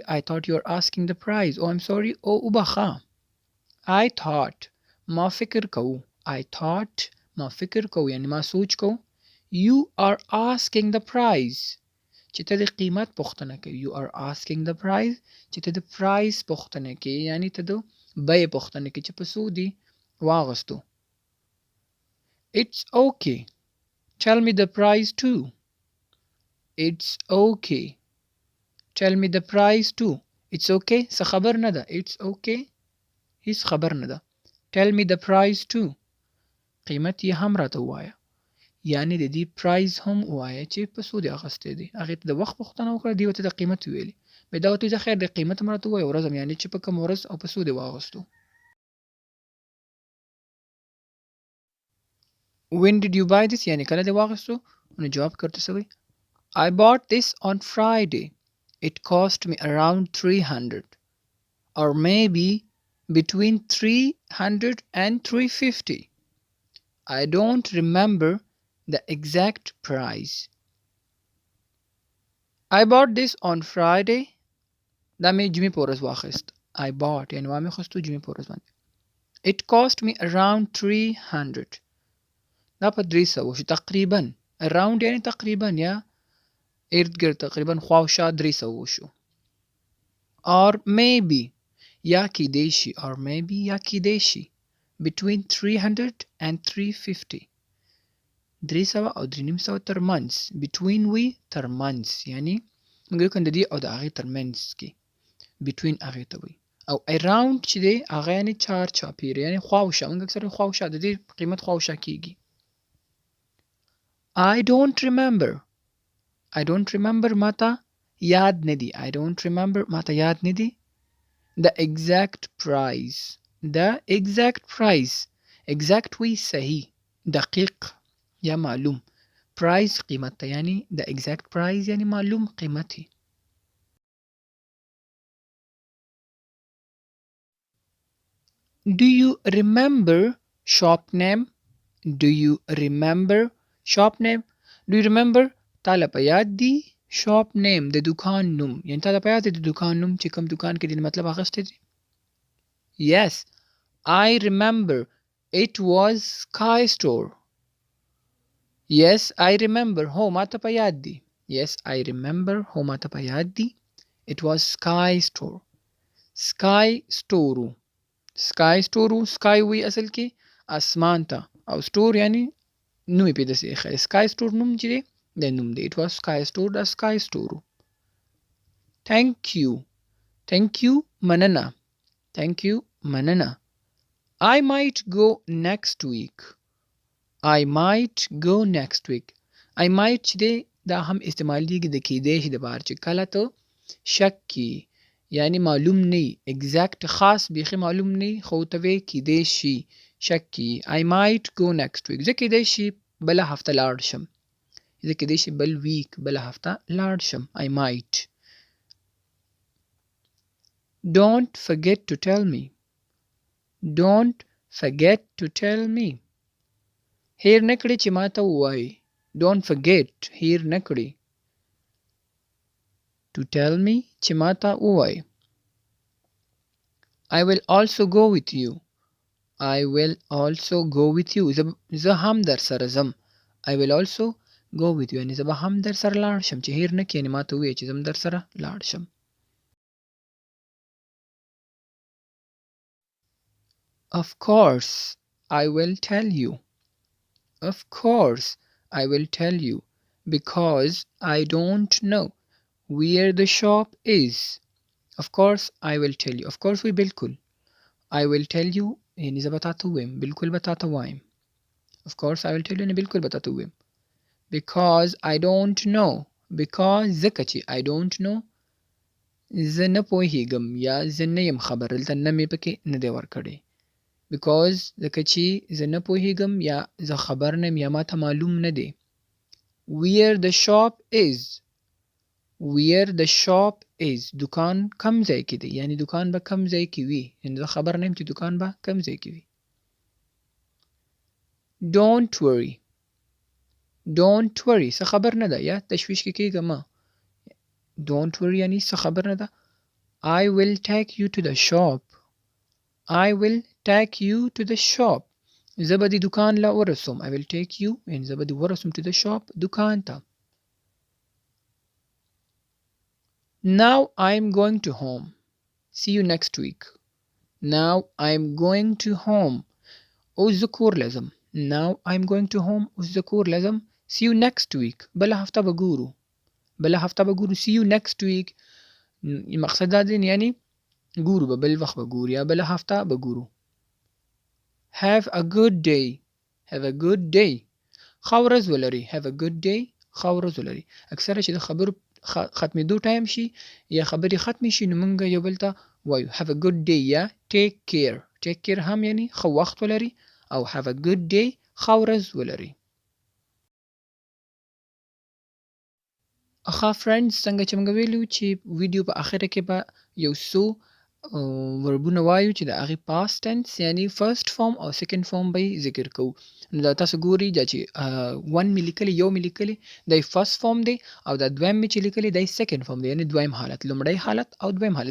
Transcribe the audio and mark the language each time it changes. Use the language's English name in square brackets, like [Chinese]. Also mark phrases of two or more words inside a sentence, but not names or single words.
[English] I thought you are asking the price. Oh I'm sorry. Oh وبخا. I thought [Pashto] ما فکر کوو. [English] I thought [Pashto] ما فکر کوو یعنی ما سوچ کوو. [English] You are asking the price [Pashto] چې ته د قیمت پوښتنه کوي. [English] You are asking the price [Pashto] چې ته د پرایس پوښتنه کوي یعنی ته د بیې پوښتنه کوي چې په څو دي واغوستو. [English] It's okay. Tell me the price too. It's okay. Tell me the price too. It's okay. [Pashto] څه خبر نه ده. [English] It's okay. [Pashto] هیڅ خبر نه ده. [English] Tell me the price too. [Pashto] قیمت یې هم راته ووایه. یعنی د دې پرایز هم ووایه چې په څو دې اخیستی دی. هغې ته د وخت پوښتنه وکړه، دې ورته د قیمت وویلې. بیا دا ورته وایي خیر د قیمت هم راته ووایه ورځ هم یعنی چې په کوم ورځ او په څو دې واغوستو. [English] When did you buy this؟ [Pashto] یعنی کله دې واغوستو؟ نو جواب کې ورته څه وایي؟ [English] I bought this on Friday. It cost me around 300 or maybe between 300 and 350. I don't remember the exact price. I bought this on Friday. [Pashto] دا مې جمعې په ورځ واخیست. [English] I bought [Pashto] یعنې ما مې خستو جمعې په ورځ باندې. [English] It cost me around 300. [Pashto] دا په 300 شو تقریبا. Around یعنې تقریبا یا ارد ګرد تقریبا خواوشا 300 شو. [English] Or maybe [Pashto] یا کیدای شي [English] or maybe [Pashto] یا کیدای شي [English] between 300 and 350. [Pashto] 300 او 350 ترمنځ. Between وي ترمنځ یعنی موږ یو د دې او د هغې ترمنځ کې between هغې ته وي. او around چې دی هغه یعنې چار چاپېره یعنې خواوشا. موږ اکثره خواوشا د دې قیمت خواوشا کېږي. [English] I don't remember. I don't remember [Pashto] ماته یاد نه دي. [English] I don't remember [Pashto] ماته یاد نه دي. [English] The exact price. The exact price. Exact [Pashto] وی صحیح دقیق یا معلوم. Price قیمت ته یعنی [English] the exact price [Pashto] یعنی معلوم قیمتی. [English] Do you remember shop name? Do you remember shop name? Do you remember [Pashto] تاله په یاد دی [English] shop name [Pashto] د دکان نوم یعنی تاله په یاد دی د دکان نوم چې کوم دکان کې دی مطلب اخیستی دی. [English] Yes, I remember. It was Sky Store. Yes, I remember. [Pashto] هو ماته په یاد دی. [English] Yes, I remember. [Pashto] هو ماته په یاد دی. [English] It was Sky Store. Sky Store. [Pashto] Sky Store. Sky وی اصل کې اسمان ته او store یعنی نومې په داسې ایښی. Sky Store نوم چې دی د نوم دی. [English] It was Sky Store. دا Sky Store. Thank you. Thank you مننه. Thank you مننه. I might go next week. I might go next week. I might [Pashto] چې دی دا هم استعمالیږي د کیدای شي د پاره چې کله ته شک کی یعنی معلوم نه exact خاص بیخي معلوم نه خو ته وی کیدای شي شک کی. [English] I might go next week. [Pashto] زه کیدای شي بله هفته لاړ شم. زه کیدای شي بل ویک بله هفته لاړ شم. [English] I might. Don't forget to tell me. Don't forget to tell me. [Pashto] هیر نکړي چې ماته ووایي. [English] Don't forget. [Pashto] هیر نکړي. [English] To tell me [Pashto] چې ماته ووایي. [English] I will also go with you. I will also go with you. [Pashto] زه هم در سره ځم. [English] I will also go with you. [Pashto] یعنې زه به هم در سره لاړ شم چې هیر نکړي یعنې ماته ووایي چې زه هم در سره لاړ شم. [English] Of course, I will tell you. Of course, I will tell you because I don't know where the shop is. Of course, I will tell you. Of course, we بالکل. I will tell you [Pashto] یعنی زه به تاته ووایم. بالکل به تاته وایم. [English] Of course, I will tell you [Pashto] یعنی بالکل به تاته ووایم. [English] Because I don't know. Because [Pashto] ځکه چې [English] I don't know [Pashto] زه نه پوهیږم یا زه نه یم خبر. دلته نه مې پکې نه دی ورکړی. Because ځکه چې زه نه پوهیږم یا زه خبر نه یم یا ماته معلوم نه دی. [English] Where the shop is. Where the shop is. [Pashto] دکان کم ځای کې دی یعنی دکان به کم ځای کې وي. یعنی زه خبر نه یم چې دکان به کم ځای کې وي. [English] Don't worry. Don't worry. [Pashto] څه خبر نه ده یا تشویش کې کېږه مه. [English] Don't worry [Pashto] یعنی څه خبر نه ده. [English] I will take you to the shop. I will take you to the shop. [Pashto] زه به دې دکان له ورسوم. [English] I will take you [Pashto] یعنی زه به دې ورسوم [English] to the shop [Pashto] دکان ته. [English] Now I'm going to home. See you next week. Now I'm going to home. [Pashto] اوس زه کور له ځم. [English] Now I'm going to home. [Pashto] اوس زه کور له ځم. [English] See you next week. [Pashto] بله هفته به ګورو. بله هفته به ګورو. [English] See you next week. [Pashto] مقصد دا دی یعنی ګورو به بل وخت به ګورو یا بله هفته به ګورو. [English] Have a good day. Have a good day. [Pashto] ښه ورځ ولري. [English] Have a good day. [Pashto] ښه ورځ ولري. اکثره چې د خبرو ختمېدو ټایم شي یا خبرې ختمې شي نو موږ یو بل ته وایو [English] have a good day [Pashto] یا [English] take care. Take care [Pashto] هم یعنی ښه وخت ولري او [English] have a good day [Pashto] ښه ورځ ولري. ښه فرینډز څنګه چې موږ ویلو چې ویډیو په اخره کې به یو څو وربونه وایو چې د هغې [English] past tense [Pashto] یعنی [English] first form [Pashto] او [English] second form [Pashto] به یې ذکر کوو. نو دا تاسو ګورئ دا چې ون مې لیکلی یو مې لیکلی دی [English] first form [Pashto] دی او دا دویم مې چې لیکلی دی [English] second form [Pashto] دی یعنی دویم حالت، لومړی حالت او دویم حالت.